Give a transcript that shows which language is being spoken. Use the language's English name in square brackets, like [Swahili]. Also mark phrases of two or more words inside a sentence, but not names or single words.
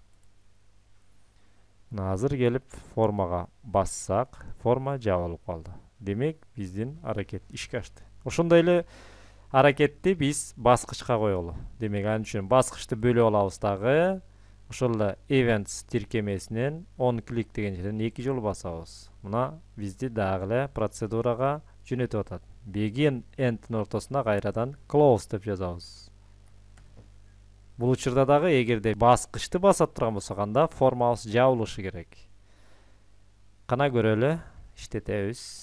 [Kyrgyz] Мына азыр келип формага бассак, форма жабылып калды. Демек, биздин аракет ишке ашты. Ошондой эле аракетти биз баскычка коелу. Демек, ал үчүн баскычты бөлүп алабыз дагы. Ошол эле events тиркемесинен [English] on click [Kyrgyz] деген жерден эки жолу басабыз. Мына бизди дагы эле процедурага жөнөтүп атат. [English] Begin end'тин [Kyrgyz] ортосуна кайрадан close деп жазабыз. Бул учурда дагы эгерде баскычты басат турган болсок, анда формабыз жабылышы керек. Кана көрөлү, иштетебиз.